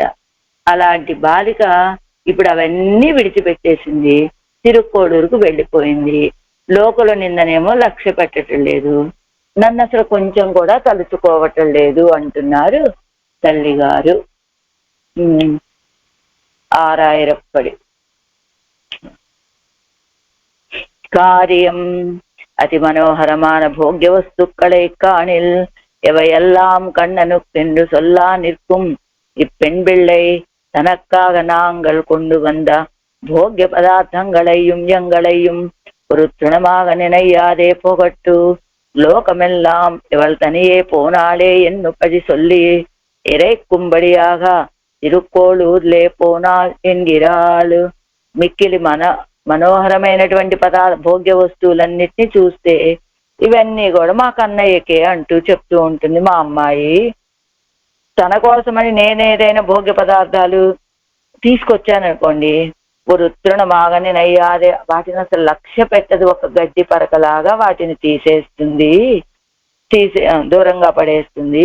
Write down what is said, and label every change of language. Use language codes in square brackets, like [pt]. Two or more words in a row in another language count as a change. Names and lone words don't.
[te] అలాంటి బాలిక ఇప్పుడు అవన్నీ విడిచిపెట్టేసింది, తిరుక్కోడూరుకు వెళ్ళిపోయింది. లోకుల నిందనేమో లక్ష్య పెట్టడం లేదు, నన్ను అసలు కొంచెం కూడా తలుచుకోవటం లేదు అంటున్నారు తల్లిగారు. [ta] ఆరాయిరప్పడి காரியம் அதி மனோகரமான போக்கிய வஸ்துக்களை காணில் எவையெல்லாம் கண்ணனுக்கென்று சொல்லா நிற்கும் இப்பெண் பிள்ளை தனக்காக நாங்கள் கொண்டு வந்த போக்கிய பதார்த்தங்களையும் எங்களையும் ஒரு துணமாக நினையாதே போகட்டு. லோகமெல்லாம் இவள் தனியே போனாளே என்னும்படி சொல்லி இறைக்கும்படியாக திருக்கோடூரிலே போனாள் என்கிறாள். [te] మిక్కిలి మనోహరమైనటువంటి భోగ్య వస్తువులన్నిటినీ చూస్తే ఇవన్నీ కూడా మా కన్నయ్యకే అంటూ చెప్తూ ఉంటుంది మా అమ్మాయి. తన కోసమని నేనేదైనా భోగ్య పదార్థాలు తీసుకొచ్చాననుకోండి, వృత్రుణ మాగని నయ్యాదే, వాటిని అసలు లక్ష్య పెట్టదు, ఒక గడ్డి పరకలాగా వాటిని దూరంగా పడేస్తుంది.